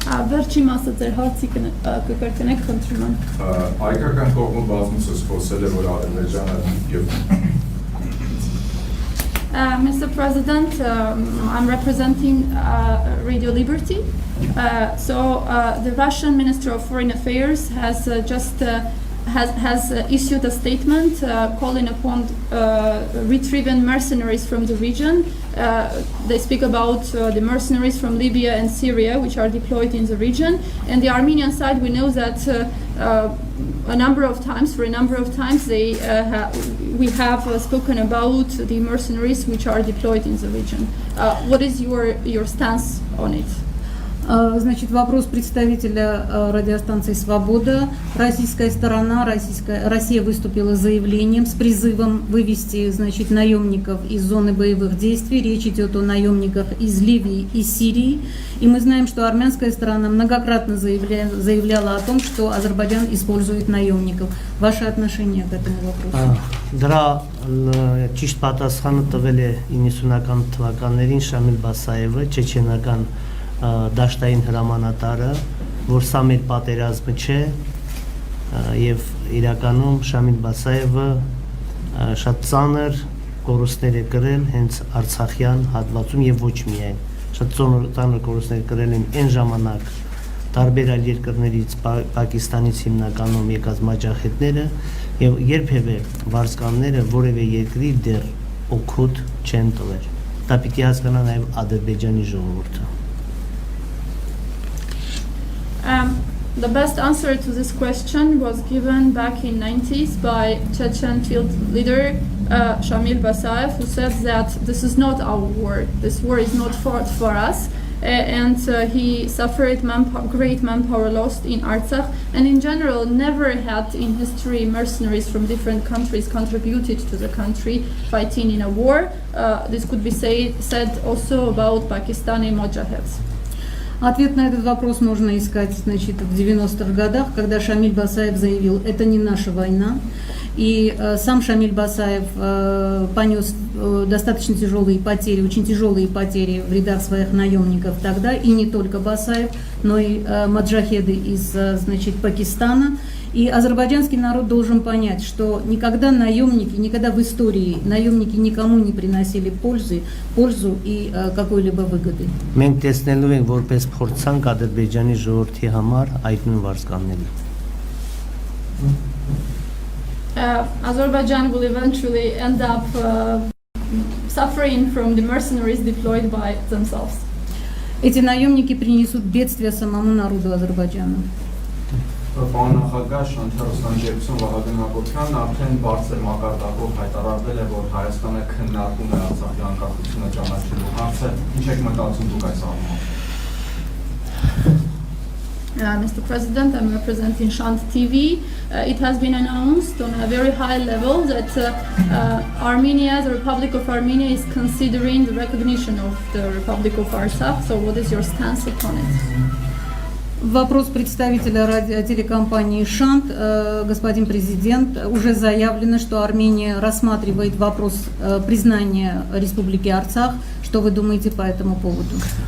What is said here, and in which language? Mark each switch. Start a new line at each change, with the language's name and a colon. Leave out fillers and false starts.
Armenian: Վերջի մասը ձեր հարցի կկրկնեք խնդրում եմ։ Հայկական կողմը բազմիցս խոսել է որ Ադրբեջանը եւ
English: Mr. President, I'm representing Radio Liberty. The Russian Minister of Foreign Affairs has has issued a statement calling upon retrieving mercenaries from the region. They speak about the mercenaries from Libya and Syria, which are deployed in the region. And the Armenian side, we know that for a number of times, we have spoken about the mercenaries which are deployed in the region. What is your stance on it?
Russian: Значит, вопрос представителя радиостанции «Свобода». Российская сторона, Россия выступила с заявлением, с призывом вывести, значит, наемников из зоны боевых действий. Речь идет о наемниках из Ливии и Сирии. И мы знаем, что армянская сторона многократно заявляла о том, что Азербайджан использует наемников. Ваше отношение к этому вопросу?
Armenian: Դրա ճիշտ պատասխանը տվել է 90-ական թվականներին Շամիլ Բասաևը, չեչենական դաշտային հրամանատարը, որ սա մեր պատերազմը չէ եւ իրականում Շամիլ Բասաևը շատ ծանր կորուստներ է կրել հենց Արցախյան հատվածում եւ ոչ միայն շատ ծանր կորուստներ կրել են այն ժամանակ տարբեր այլ երկրներից Պակիստանից հիմնականում եկած մաջախետները եւ երբևէ վարձկանները որևէ երկրի դեռ օգուտ չեն տվել։ Դա պիտի հասկանա նաեւ Ադրբեջանի ժողովուրդը։
English: The best answer to this question was given back in 90s by Chechen field leader Shamil Basayev, who said that this is not our war. This war is not fought for us. And he suffered great manpower loss in Artsakh, and in general never had in history mercenaries from different countries contributed to the country fighting in a war. This could be said also about Pakistani Mojahids.
Russian: Ответ на этот вопрос можно искать, значит, в 90-х годах, когда Шамиль Басаев заявил, это не наша война. И сам Шамиль Басаев понес достаточно тяжелые потери, очень тяжелые потери в рядах своих наемников тогда, и не только Басаев, но и маджахеды из, значит, Пакистана. И азербайджанский народ должен понять, что никогда никогда в истории наемники никому не приносили пользу и какой-либо выгоды.
Armenian: Մենք տեսնելու ենք որպես փորձանք Ադրբեջանի ժողովրդի համար այդ նույն վարձկանները։
English: Azerbaijan will eventually end up suffering from the mercenaries deployed by themselves.
Russian: Эти наемники принесут бедствие самому народу Азербайджана.
Armenian: Պարոն նախագահ, շնորհակալություն Ջերմսոն Վահագն Հակոբյանն արդեն բարձր մակարդակով հայտարարվել է, որ Հայաստանը քննարկում է Արցախի անկախությունը ճանաչելու հարցը։ Ինչ եք մտածում դուք այս առումով։
English: Mr. President, I'm representing Shant TV. It has been announced on a very high level that Armenia, the Republic of Armenia, is considering the recognition of the Republic of Artsakh. So what is your stance upon it?
Russian: Вопрос представителя телекомпании «Шант». Господин президент, уже заявлено, что Армения рассматривает вопрос признания Республики Арцах. Что вы думаете по этому поводу?